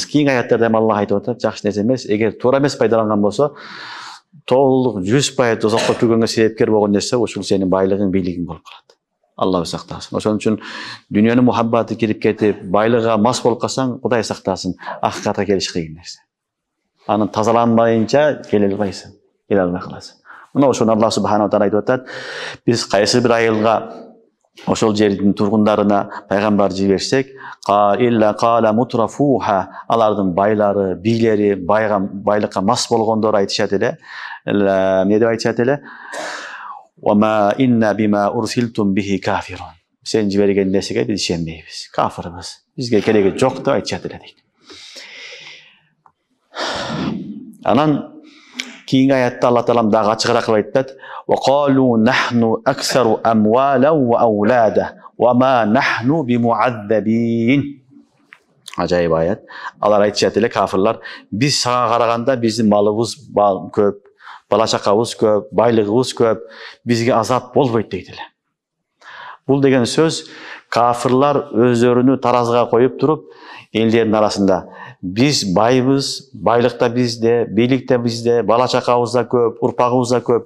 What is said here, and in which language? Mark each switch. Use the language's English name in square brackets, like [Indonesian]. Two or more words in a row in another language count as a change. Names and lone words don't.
[Kyrgyz] Кийинки аяттарда Аллах айтып атат, жакшы нерсе эмес. Эгер туура эмес пайдаланган болсо, толук 100% тозокко киргенге себепкер болгон нерсе ушул сенин байлыгың, бийлигиң болуп калат. Алла сактасын. Ошон үчүн дүйнөнүн мухаббаты кирип кетип, байлыгга мас болуп калсаң, Кудай сактасын, акыйкатка келиш кыйын нерсе. Аны тазаланбайынча келе албайсың, келе албай каласың. Мына ошону [Arabic] الله سبحانه وتعالى [Kyrgyz] айтып атат, биз кайсы бир айылга ошол жердин тургундарына пайгамбар жиберсек, [Arabic] إلا قال مترفوها, [Kyrgyz] алардын байлары, бийлери, байлыкка мас болгондор айтышат эле, эмне деп айтышат эле? [Arabic] وما إنا بما أرسلتم به كافرون. [Kyrgyz] Сен жиберген нерсеге биз ишенбейбиз, кафирбиз. Бизге кереги жок деп айтышат эле дейт. Анан кийинки аятта Алла Таалам дагы ачыгыраак айтат: [Arabic] "وقالوا نحن أكثر أموالا وأولادا وما نحن بمعذبين." [Kyrgyz] Ажайып аят. Алар айтышат эле, кафирлар, биз сага караганда биздин малыбыз көп, бала чакабыз көп, байлыгыбыз көп, бизге азап болбойт дейт эле. Бул деген сөз кафирлар өздөрүнү таразыга коюп туруп, элдердин арасында биз байбыз, байлык да бизде, бийлик да бизде, бала чакабыз да көп, урпагыбыз да көп.